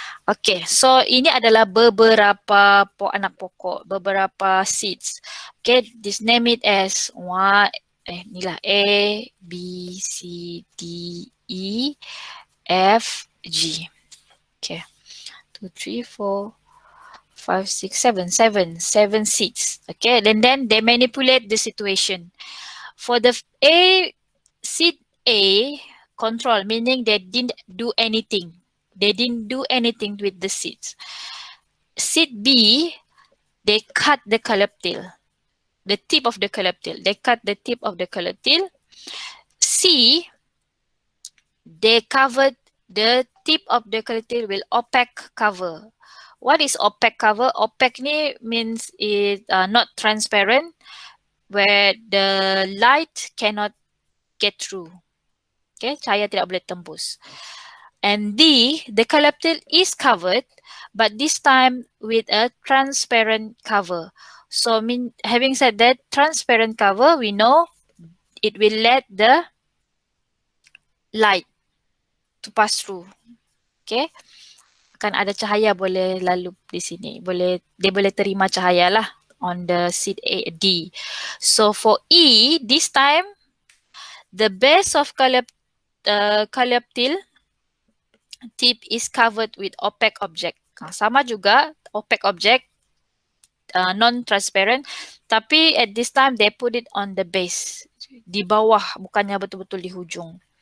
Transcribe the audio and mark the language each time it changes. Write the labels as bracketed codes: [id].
[ms] Okay, so ini adalah beberapa anak pokok, beberapa seeds. [en] Okay, this name it as [ms] inilah [en] A, B, C, D, E, F, G. Okay, 2, 3, 4, 5, 6, 7 seeds. Okay, and then they manipulate the situation. For the seed A, control, meaning they didn't do anything. They didn't do anything with the seeds. Seed B, they cut the collaptil, the tip of the collaptil. They cut the tip of the collaptil. C, they covered the tip of the collaptil with opaque cover. What is opaque cover? Opaque [ms] ni [en] means it not transparent, where the light cannot get through. [ms] Okay, cahaya tidak boleh tembus. [en] And D, the collaptil is covered, but this time with a transparent cover. So having said that, transparent cover, we know it will let the light to pass through. [ms] Okay, akan ada cahaya boleh lalu di sini. Dia boleh terima cahaya lah [en] on the seed A, D. So for E, this time the base of collaptil tip is covered with opaque object. [ms] Sama juga [en] opaque object, non-transparent, [ms] tapi [en] at this time they put it on the base, [ms] di bawah, bukannya betul-betul di hujung.